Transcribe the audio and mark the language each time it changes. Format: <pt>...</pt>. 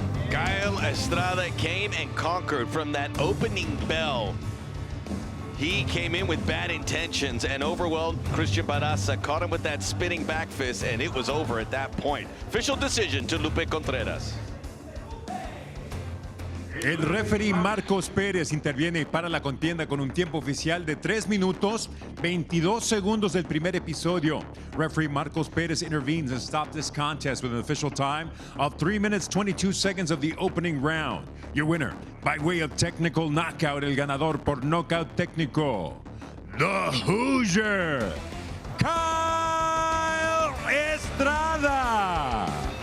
<en>Kyle Estrada came and conquered from that opening bell. He came in with bad intentions and overwhelmed Cristian Barraza, caught him with that spinning back fist, and it was over at that point. Official decision to Lupe Contreras.</en> <es>El referee Marcos Pérez interviene para la contienda con un tiempo oficial de 3 minutos, 22 segundos del primer episodio.</es> <en>Referee Marcos Pérez intervenes and stops this contest with an official time of 3 minutes, 22 seconds of the opening round. Your winner, by way of technical knockout,</en> <es>el ganador por knockout técnico,</es> <en>the Hoosier, Kyle Estrada.</en>